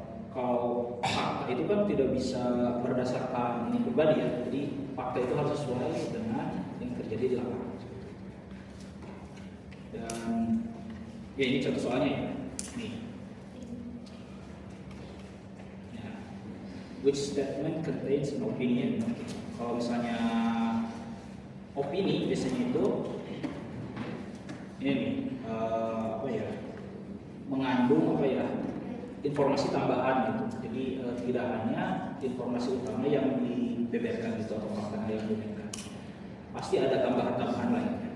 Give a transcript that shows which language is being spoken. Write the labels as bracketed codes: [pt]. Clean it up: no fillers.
[id] Kalau fakta itu kan tidak bisa berdasarkan ini pribadi ya, jadi fakta itu harus sesuai dengan yang terjadi di lapangan. Dan ya ini contoh soalnya ya, nih. Ya. [en] Which statement contains an opinion? [id] Kalau misalnya opini biasanya itu ini nih, apa ya, mengandung apa ya, informasi tambahan gitu. Jadi tidak hanya informasi utama yang dibeberkan gitu atau fakta yang dibeberkan, pasti ada tambahan-tambahan lain.